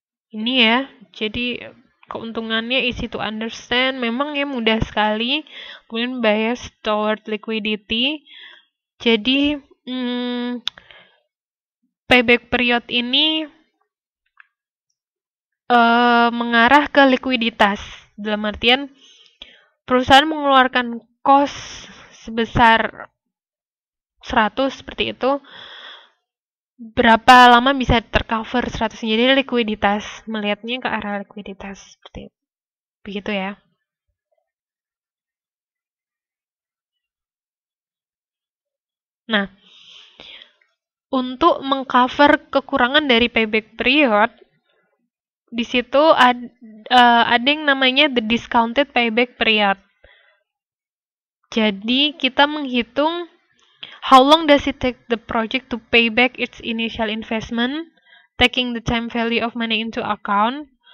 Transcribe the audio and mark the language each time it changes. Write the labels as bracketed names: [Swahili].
[Indonesian] Ini ya, jadi keuntungannya [English] easy to understand, [Indonesian] memang ya mudah sekali. Kemudian [English] bias toward liquidity. [Indonesian] Jadi payback period ini mengarah ke likuiditas. Dalam artian perusahaan mengeluarkan cost sebesar 100 seperti itu, berapa lama bisa tercover 100. Jadi likuiditas, melihatnya ke arah likuiditas seperti itu. Begitu ya. Nah, untuk mengcover kekurangan dari payback period, di situ ada yang namanya the discounted payback period. Jadi kita menghitung [English] how long does it take the project to pay back its initial investment, taking the time value of money into account.